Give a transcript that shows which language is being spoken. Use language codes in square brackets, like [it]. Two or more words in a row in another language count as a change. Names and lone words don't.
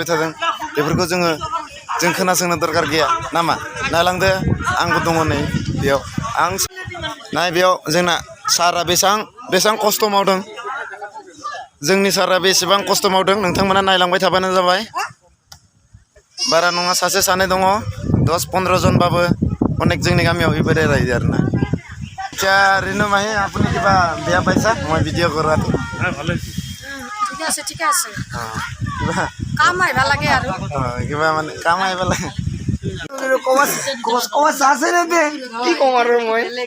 [brx] थादों बेफोरखौ जों खोनासंनो दरकार गैया नामा नायलांदो आंबो दङ नै बेयाव आं नाय बेयाव जोंना सारा बेसेबां खस्थ' मावदों जोंनि सारा बेसेबां खस्थ' मावदों नोंथांमोना नायलांबाय थाबानो जाबाय बारा नङा सासे सानै दङ 10-15 जनबाबो अनेक जोंनि गामियाव बेबायदि रायजो आरोना [as] আচ্ছা রিনু মাহি আপুনি কিবা বেয়া পাইছা মই ভিডিঅ' কৰাটো ঠিক আছে কাম আহিব লাগে আৰু কিবা মানে কাম আহিব লাগে কি কম আৰু মই